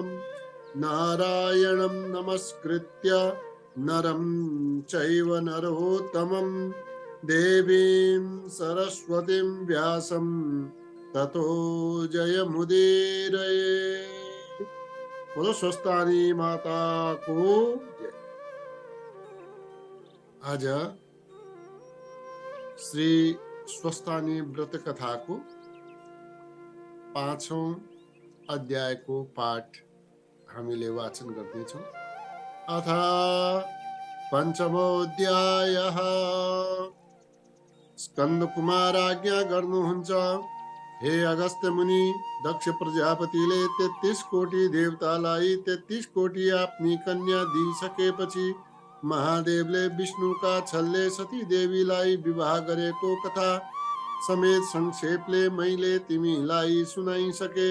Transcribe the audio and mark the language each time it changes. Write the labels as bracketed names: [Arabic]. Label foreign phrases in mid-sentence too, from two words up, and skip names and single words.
[Sanskrit] नारायणं नमस्कृत्य नरं चैव नरोत्तमं देवीं सरस्वतीं व्यासं ततो जयमुदीरये। [Hindi] बोलो स्वस्थानी माता को जय। [Nepali] आज श्री स्वस्थानी व्रत कथा को 5औं अध्यायको पाठ हामीले वाचन गर्दैछौँ। [Sanskrit] अथ पञ्चमोऽध्यायः। [Nepali] स्कन्द कुमार आज्ञा गर्नुहुन्छ, हे अगस्त्य मुनि, दक्ष प्रजापतिले 33 कोटी देवतालाई 33 कोटी आफ्नी कन्या दिइसकेपछि महादेवले विष्णुका छलले सती देवीलाई विवाह गरेको कथा समेत संक्षेपले मैले तिमीलाई सुनाइसके।